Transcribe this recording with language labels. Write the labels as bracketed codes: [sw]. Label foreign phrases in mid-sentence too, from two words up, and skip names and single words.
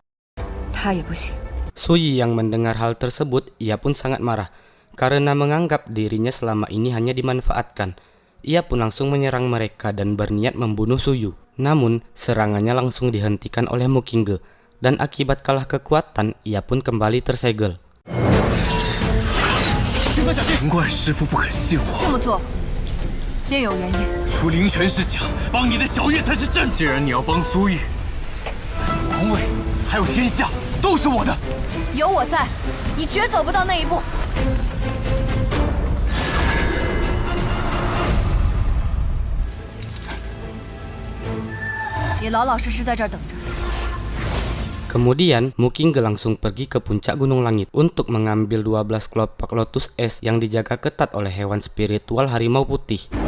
[id] Suyi yang mendengar hal tersebut, ia pun sangat marah karena menganggap dirinya selama ini hanya dimanfaatkan. Ia pun langsung menyerang mereka dan berniat membunuh Suyu. Namun, serangannya langsung dihentikan oleh Mukingge, dan akibat kalah kekuatan, ia pun kembali tersegel. [zh] 难怪师傅不肯信我。这么做，另有原因。除灵泉是假，帮你的小月才是真。既然你要帮苏玉，王位还有天下都是我的。有我在，你绝走不到那一步。你老老实实在这儿等着。 [id] Kemudian, Mukingge langsung pergi ke puncak Gunung Langit untuk mengambil 12 kelopak lotus es yang dijaga ketat oleh hewan spiritual harimau putih.